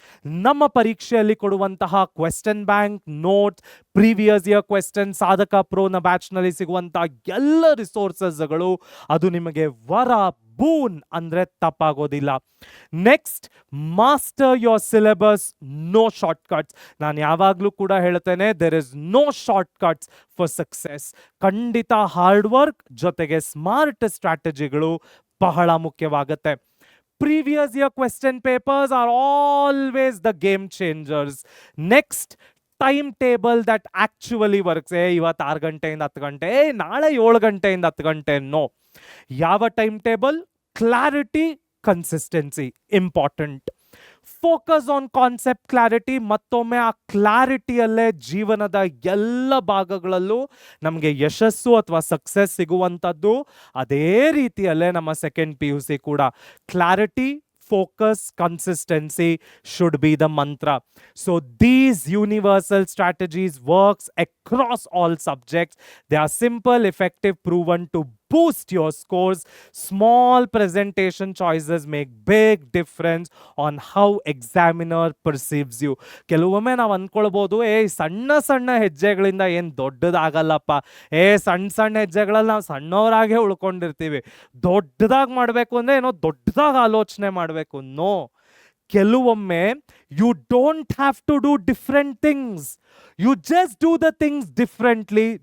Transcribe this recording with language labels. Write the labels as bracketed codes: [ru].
[kn] ನಮ್ಮ ಪರೀಕ್ಷೆಯಲ್ಲಿ ಕೊಡುವಂತಹ question bank, notes, previous year question, ಸಾಧಕ ಪ್ರೋನ ಬ್ಯಾಚ್ ನಲ್ಲಿ ಸಿಗುವಂತಹ ಎಲ್ಲ ರಿಸೋರ್ಸಸ್ಗಳು ಅದು ನಿಮಗೆ ವರ, ಬೂನ್ ಅಂದ್ರೆ ತಪ್ಪಾಗೋದಿಲ್ಲ. [en] Next, master your syllabus, no short cuts. [kn] ನಾನು ಯಾವಾಗಲೂ ಕೂಡ ಹೇಳ್ತೇನೆ, [en] There is no short cuts for success. [kn] ಖಂಡಿತ ಹಾರ್ಡ್ ವರ್ಕ್ ಜೊತೆಗೆ ಸ್ಮಾರ್ಟ್ ಸ್ಟ್ರಾಟಜಿಗಳು ಬಹಳ ಮುಖ್ಯವಾಗುತ್ತೆ. [en] Previous year question papers are always the game changers. Next, timetable that actually works. [kn] ಇವತ್ತು 6 ಗಂಟೆಯಿಂದ 10 ಗಂಟೆ, ನಾಳೆ 7 ಗಂಟೆಯಿಂದ 10 ಗಂಟೆ. ನೋ. ಯಾವ time table? [en] Clarity, consistency important. Focus on concept clarity. [kn] ಮತ್ತೊಮ್ಮೆ ಆ ಕ್ಲಾರಿಟಿಯಲ್ಲೇ ಜೀವನದ ಎಲ್ಲ ಭಾಗಗಳಲ್ಲೂ ನಮಗೆ ಯಶಸ್ಸು ಅಥವಾ ಸಕ್ಸಸ್ ಸಿಗುವಂಥದ್ದು. ಅದೇ ರೀತಿಯಲ್ಲೇ ನಮ್ಮ ಸೆಕೆಂಡ್ PUC ಕೂಡ clarity, [en] focus, consistency should be the mantra. So these universal strategies works across all subjects. They are simple, effective, proven to boost your scores. Small presentation choices make big difference on how examiner perceives you. [kn] ಕೆಲವೊಮ್ಮೆ ನಾವು ಅನ್ಕೊಳ್ಬಹುದು, ಸಣ್ಣ ಸಣ್ಣ ಹೆಜ್ಜೆಗಳಿಂದ ಏನ್ ದೊಡ್ಡದಾಗಲ್ಲಪ್ಪ, ಸಣ್ಣ ಸಣ್ಣ ಹೆಜ್ಜೆಗಳಲ್ಲಿ ನಾವು ಸಣ್ಣವರಾಗೆ ಉಳ್ಕೊಂಡಿರ್ತೀವಿ. ದೊಡ್ಡದಾಗಿ ಮಾಡಬೇಕು ಅಂದ್ರೆ ಏನೋ ದೊಡ್ಡದಾಗಿ ಆಲೋಚನೆ ಮಾಡಬೇಕು. ನೋ, [en] ಕೆಲವೊಮ್ಮೆ you don't have to do different things, you just do the things differently.